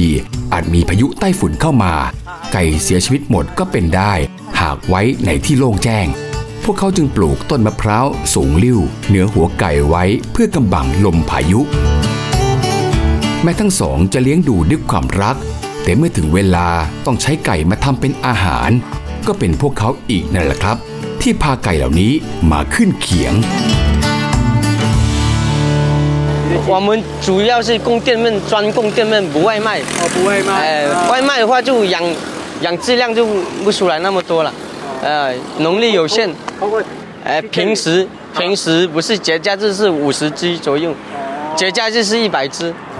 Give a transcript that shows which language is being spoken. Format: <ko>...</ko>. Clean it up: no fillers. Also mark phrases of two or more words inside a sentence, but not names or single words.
<th>อาจมีพายุใต้ฝุ่นเข้ามาไก่เสียชีวิตหมดก็เป็นได้หากไว้ในที่โล่งแจ้งพวกเขาจึงปลูกต้นมะพร้าวสูงลิ่วเหนือหัวไก่ไว้เพื่อกำบังลมพายุแม่ทั้งสองจะเลี้ยงดูด้วยความรักแต่เมื่อถึงเวลาต้องใช้ไก่มาทำเป็นอาหารก็เป็นพวกเขาอีกนั่นแหละครับที่พาไก่เหล่านี้มาขึ้นเขียง</th> <zh>我们主要是供店面，专供店面，不外卖。哦，不外卖。外卖的话就养质量就不出来那么多了。农力有限。平时不是节假日是50只左右，节假日是100只。</zh>